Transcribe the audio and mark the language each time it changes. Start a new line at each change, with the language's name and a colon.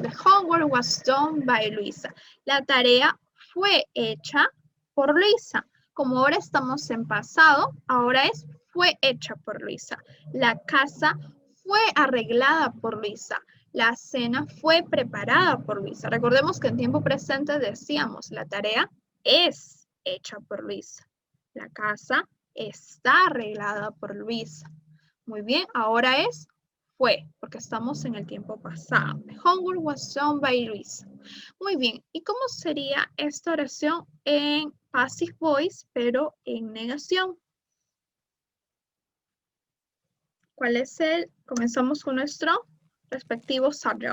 English: The homework was done by Luisa.
Spanish: La tarea fue hecha por Luisa. Como ahora estamos en pasado, ahora es fue hecha por Luisa. La casa fue arreglada por Luisa. La cena fue preparada por Luisa. Recordemos que en tiempo presente decíamos, la tarea es hecha por Luisa. La casa está arreglada por Luisa. Muy bien, ahora es fue, porque estamos en el tiempo pasado.
English: The homework was done by Luisa.
Spanish: Muy bien, ¿y cómo sería esta oración en passive voice, pero en negación? ¿Cuál es el? Comenzamos con nuestro respectivo subject.